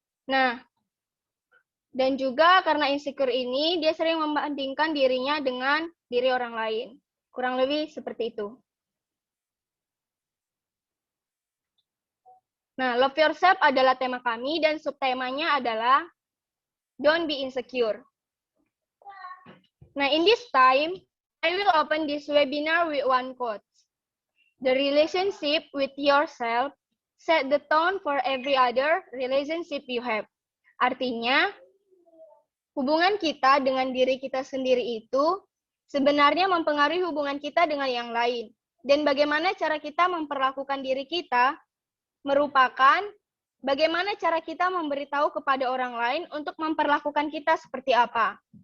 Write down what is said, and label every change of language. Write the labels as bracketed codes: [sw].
[id] Nah, dan juga karena insecure ini dia sering membandingkan dirinya dengan diri orang lain. Kurang lebih seperti itu. Nah, love yourself adalah tema kami dan subtemanya adalah [en] don't be insecure. Nah, in this time, I will open this webinar with one quote. The relationship with yourself set the tone for every other relationship you have. [id] Artinya, hubungan kita dengan diri kita sendiri itu sebenarnya mempengaruhi hubungan kita dengan yang lain. Dan bagaimana cara kita memperlakukan diri kita merupakan bagaimana cara kita memberitahu kepada orang lain untuk memperlakukan kita seperti apa.